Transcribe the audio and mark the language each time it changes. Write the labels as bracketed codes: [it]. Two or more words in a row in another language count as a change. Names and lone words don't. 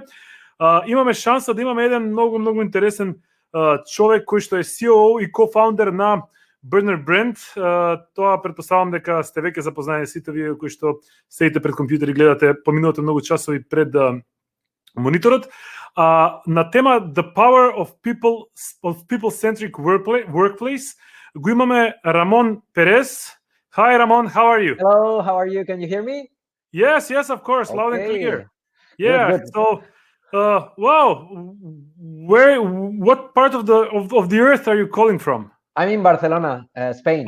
[mk] Имаме шанса да имаме еден многу интересен човек кој што е CEO и co-founder на Burner Brand. Тоа претпоставам дека сте веќе запознаени сите вие кои што седите пред компјутер и гледате, поминувате многу часови пред мониторот. На тема The Power of People-Centric Workplace го имаме Ramon Perez. [en] Hi Ramon, how are you? Hello, how are you? Can you hear me? Yes, of course, loud and clear. Yeah, good. So wow, what part of the earth are you calling from? I'm in Barcelona, Spain.